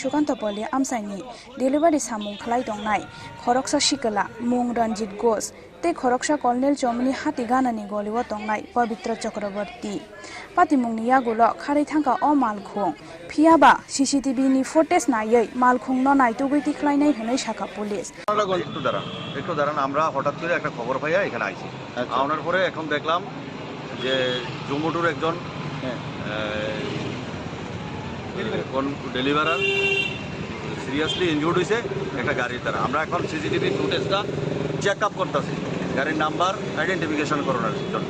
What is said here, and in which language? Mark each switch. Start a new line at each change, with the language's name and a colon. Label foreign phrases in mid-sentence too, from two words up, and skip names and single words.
Kok Borok: Sukantopoli amsaini delivery samung khlai tongnai khoroksa shikala mung Ranjit Ghosh te khoroksa kolnel chomni hati ganani goliwo tongnai Pavitra Chakraborty patimungni yagulo khari thangka o malkhung phiaba CCTV ni footage nayei malkhung no naitugui tikhlainai hwnai shaka police
Bangla: একটু দাঁড়ান আমরা হঠাৎ করে একটা খবর পাইয়া এখানে আইছি আনার পরে এখন দেখলাম যে জম্মুটুর একজন ডেলিভারার
English: seriously injured
Bangla: হয়েছে একটা গাড়ির দ্বারা আমরা এখন সিসিটিভি ফুটেজটা
English: check up
Bangla: করতেছি গাড়ির
English: number identification
Bangla: করানোর জন্য